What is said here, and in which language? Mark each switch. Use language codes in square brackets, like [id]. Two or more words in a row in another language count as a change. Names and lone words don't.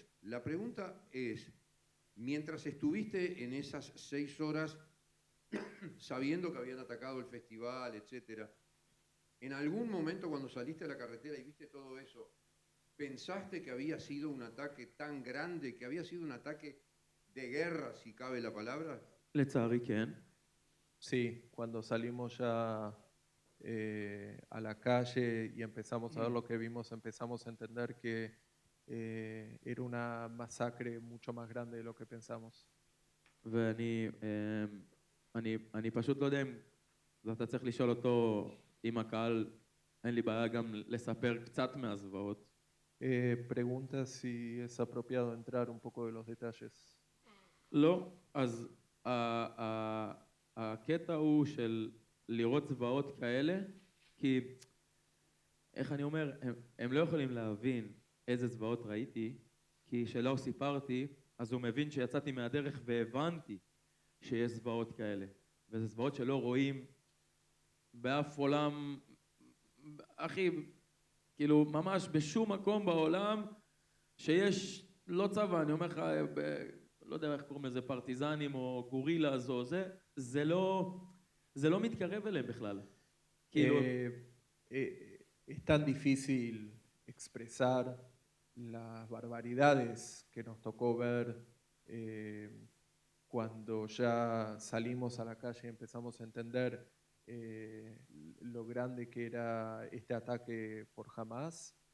[es] La pregunta es, mientras estuviste en esas 6 horas, sabiendo que habían atacado el festival, etcétera, en algún momento cuando saliste a la carretera y viste todo eso, ¿pensaste que había sido un ataque tan grande, que había sido un ataque de guerra, si cabe la palabra? [he] לצערי כן. [es] Sí, cuando salimos ya a la calle y empezamos a ver lo que vimos, empezamos a entender que era una masacre mucho más grande de lo que pensamos. [he] ואני אני פשוט לא יודע אם אתה צריך לשאול אותו, אם הקהל, אין לי בעיה גם לספר קצת מהזוועות. [es] Pregunta si es apropiado entrar un poco de los detalles. [he] לא, אז הקטע הוא של לראות זוועות כאלה, כי איך אני אומר, הם לא יכולים להבין איזה זוועות ראיתי, כי שלא סיפרתי, אז הוא מבין שיצאתי מהדרך והבנתי שיש זוועות כאלה. וזה זוועות שלא רואים באף עולם, אחי, כאילו ממש בשום מקום בעולם שיש לא צבא, אני אומר לך, לא יודע איך קוראים לזה, פרטיזנים או גורילאז או זה, זה לא מתקרב אליהם בכלל. כאילו... [es] Es tan difícil expresar las barbaridades que nos tocó ver cuando ya salimos a la calle y empezamos a entender lo grande que era este ataque por Hamas,